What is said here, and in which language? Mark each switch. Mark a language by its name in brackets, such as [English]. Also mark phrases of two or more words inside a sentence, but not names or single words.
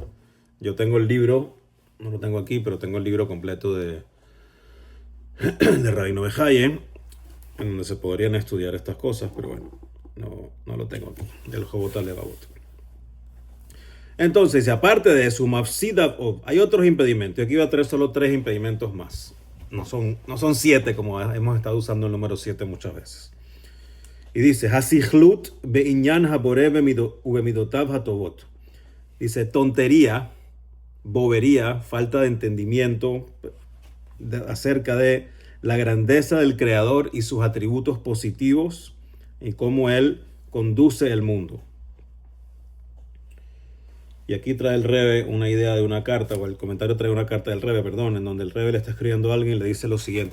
[Spanish] Yo tengo el libro, no lo tengo aquí, pero tengo el libro completo de Rabino Behaye, en donde se podrían estudiar estas cosas, pero bueno, no lo tengo aquí, del Jobot Levavot. Entonces, aparte de eso, hay otros impedimentos. Aquí voy a traer solo 3 impedimentos más. No son 7 como hemos estado usando el número 7 muchas veces. Y dice, [Hebrew] הסכלות בענין הבורא ובמדותיו הטובות. [Spanish] Dice, tontería, bobería, falta de entendimiento acerca de la grandeza del Creador y sus atributos positivos y cómo Él conduce el mundo. Y aquí trae el Rebbe una idea de una carta, o el comentario trae una carta del Rebbe, en donde el Rebbe le está escribiendo a alguien y le dice lo siguiente.